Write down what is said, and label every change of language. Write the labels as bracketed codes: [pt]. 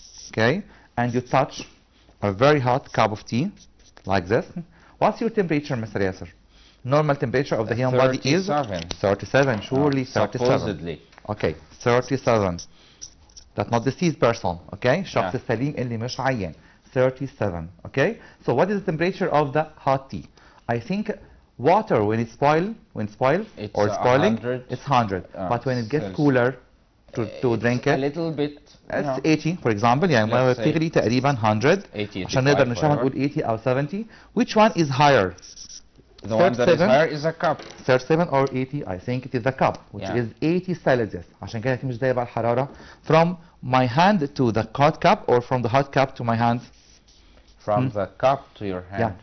[en] Okay, and you touch a very hot cup of tea like this. What's your temperature, Mr. Yasser? Normal temperature of the human body is 37. Surely 37. Supposedly. Okay, 37. That's not diseased person. [ar] Okay, شخص السليم اللي مش عيان. [en] 37. Okay. So what is the temperature of the hot tea? I think water when it's spoiled or spoiling, it's 100. But when it gets cooler to drink it, a little bit. It's 80 for example. [ar] يعني المية بتغلي تقريبا 100 عشان نقدر نشربها نقول 80 أو 70. [en] Which one is higher? The one that is higher is a cup. 37 or 80? I think it is a cup, which is 80 Celsius. [ar] عشان كده مش زي بقى الحرارة. [en] From my hand to the hot cup or from the hot cup to my hand? From the cup to your hand.